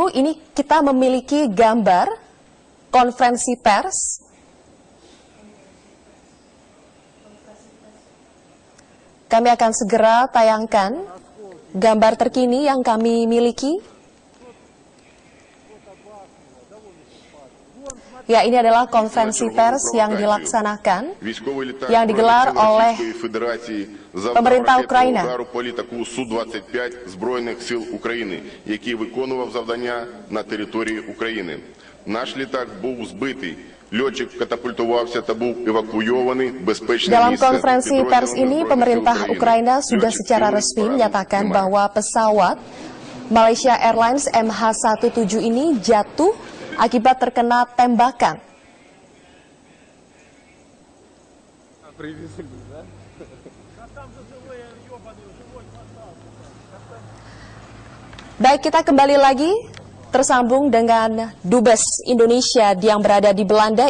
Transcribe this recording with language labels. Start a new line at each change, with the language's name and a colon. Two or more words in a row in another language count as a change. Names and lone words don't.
Indonesian: Ini kita memiliki gambar konferensi pers kami akan segera tayangkan gambar terkini yang kami miliki. Ya, ini adalah konferensi pers yang dilaksanakan, yang digelar oleh pemerintah Ukraina.
Ukrainian: Су-25 Збройних сил України, який виконував завдання на території України. Наш літак був збитий. Льотчик катапультувався та був евакуйований в безпечне
Indonesian: Dalam
Ukrainian: місце.
Indonesian: konferensi pers ini, pemerintah Ukraina sudah secara resmi menyatakan bahwa pesawat Malaysia Airlines MH17 ini jatuh akibat terkena tembakan. Baik, kita kembali lagi tersambung dengan Dubes Indonesia yang berada di Belanda.